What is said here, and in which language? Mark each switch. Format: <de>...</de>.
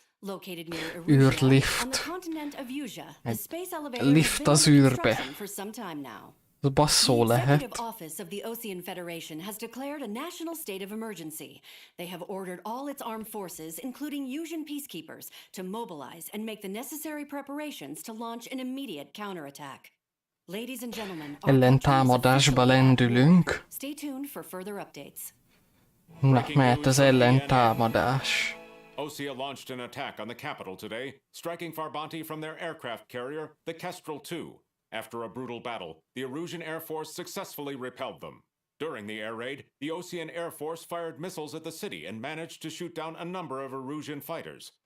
<en>Located near Erusia, on the continent of Usea, the space elevator has been under construction for some time now.</en> <hu>Basszó</hu> <en>The</en> <hu>lehet.</hu> <en>Executive Office of the Osean Federation has declared a national state of emergency. They have ordered all its armed forces, including Usean peacekeepers, to mobilize and make the necessary preparations to launch an immediate counterattack. Ladies and gentlemen, our</en> <hu>Ellentámadásba lendülünk.</hu> <en>Stay tuned for further updates.</en> <hu>Na, mehet az ellentámadás.</hu> <en>Osea launched an attack on the capital today, striking Farbanti from their aircraft carrier, the Kestrel II. After a brutal battle, the Erusian Air Force successfully repelled them. During the air raid, the Osean Air Force fired missiles at the city and managed to shoot down a number of Erusian fighters.</en>